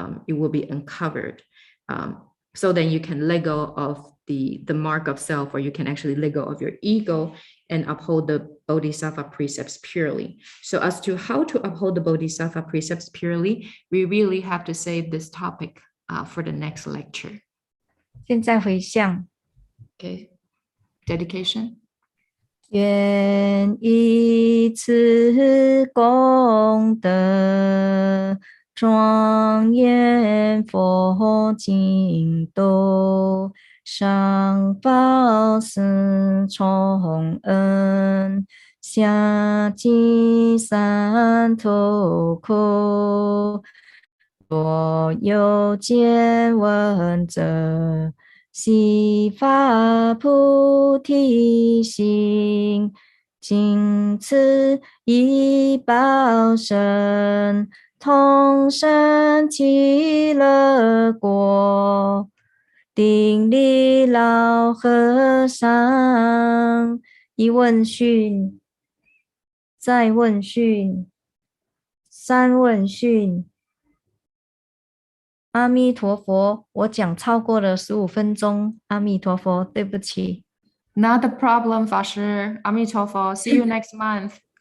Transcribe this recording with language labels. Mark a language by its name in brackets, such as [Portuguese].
[English] It will be uncovered. So then you can let go of the mark of self, or you can actually let go of your ego and uphold the Bodhisattva precepts purely. So as to how to uphold the Bodhisattva precepts purely, we really have to save this topic for the next lecture. [Chinese] 现在回向。 [English] Okay, dedication. [Chinese] 愿以此功德庄严佛净土，上报四重恩，下济三途苦。若有见闻者，悉发菩提心，尽此一报身，同生极乐国。顶礼老和尚，一问讯，再问讯，三问讯。阿弥陀佛，我讲超过了15分钟。阿弥陀佛，对不起。 [English] Not a problem, 法师。阿弥陀佛。See you next month.